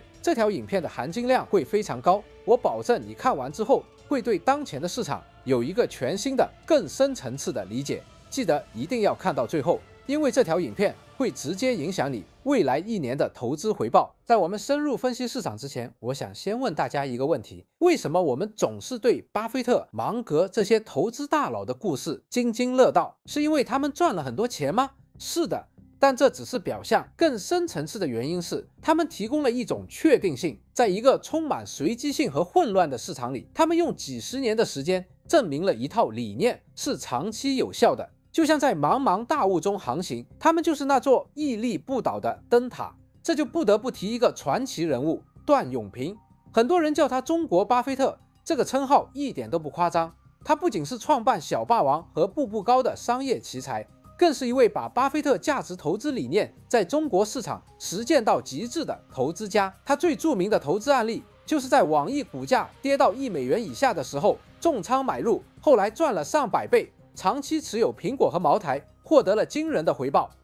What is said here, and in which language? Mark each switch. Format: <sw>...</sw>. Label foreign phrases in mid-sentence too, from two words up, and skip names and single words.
<zh>這條影片的含金量會非常高，我保證你看完之後會對當前的市場有一個全新的、更深層次的理解。記得一定要看到最後，因為這條影片會直接影響你未來1年的投資回報。在我們深入分析市場之前，我想先問大家一個問題：為什麼我們總是對巴菲特、芒格這些投資大佬的故事津津樂道？是因為他們賺了很多錢嗎？是的，但這只是表象，更深層次的原因是，他們提供了一種確定性。在一個充滿隨機性和混亂的市場裡，他們用幾十年的時間證明了一套理念是長期有效的。就像在茫茫大霧中航行，他們就是那座屹立不倒的燈塔。這就不得不提一個傳奇人物段永平，很多人叫他中國巴菲特，這個稱號一點都不誇張。他不僅是創辦小霸王和步步高的商業奇才，更是一位把巴菲特價值投資理念在中國市場實踐到極致的投資家。他最著名的投資案例就是在網易股價跌到$1以下的時候重倉買入，後來賺了上百倍，長期持有蘋果和茅台，獲得了驚人的回報。</zh>